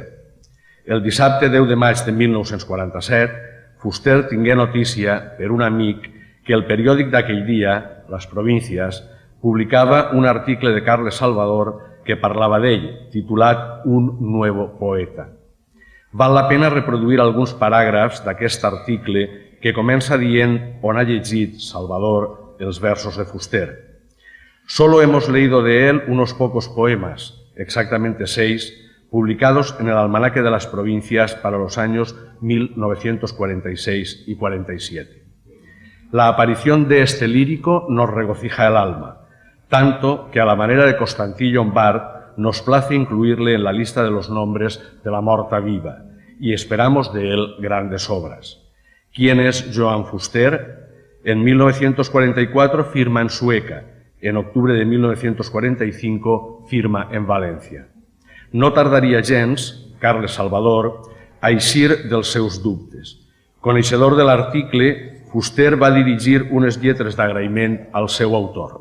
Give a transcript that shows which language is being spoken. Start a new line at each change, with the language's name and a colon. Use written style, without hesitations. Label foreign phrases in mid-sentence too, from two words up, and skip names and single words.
Catalan: El dissabte 10 de maig de 1947, Fuster tingué notícia per un amic que el periòdic d'aquell dia, Les Províncias, publicava un article de Carles Salvador que parlava d'ell, titulat Un nuevo poeta. Val la pena reproduir alguns paràgrafs d'aquest article que comença dient on ha llegit Salvador els versos de Fuster.
Spanish: Solo hemos leído de él unos pocos poemas, exactamente 6, publicados en el Almanaque de las Provincias para los años 1946 y 47. La aparición de este lírico nos regocija el alma, tanto que a la manera de Constantí Llombart nos place incluirle en la lista de los nombres de
Catalan: la morta viva
Spanish: y esperamos de él grandes obras. ¿Quién es Joan Fuster? En 1944 firma en Sueca, en octubre de 1945 firma en València.
Catalan: No tardaria gens, Carles Salvador, a eixir dels seus dubtes. Coneixedor de l'article, Fuster va dirigir unes lletres d'agraïment al seu autor.